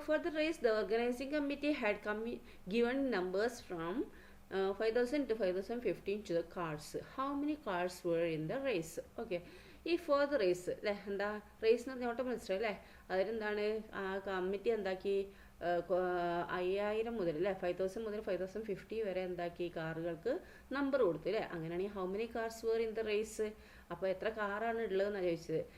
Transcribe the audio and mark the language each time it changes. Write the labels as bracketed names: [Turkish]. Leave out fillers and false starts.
[English] For the race the organizing committee had given numbers from 5000 to 5015 to the cards. How many cards were in the race? [Malayalam] Okay, ഈ [English] for the race [Malayalam] അല്ലേ, എന്താ raise എന്ന് പറഞ്ഞാൽ ഓട്ട മത്സരം അല്ലേ. അതിലെന്താണ് ആ കമ്മിറ്റി എന്താക്കി, 5000 മുതൽ അല്ലേ 5000 മുതൽ 5050 വരെ എന്താക്കി കാറുകൾക്ക് നമ്പർ കൊടുത്തു അല്ലേ. അങ്ങനെയാണെങ്കിൽ [English] how many cars were in the race, [Malayalam] അപ്പോൾ എത്ര കാറാണ് ഉള്ളതെന്നാണ് ചോദിച്ചത്.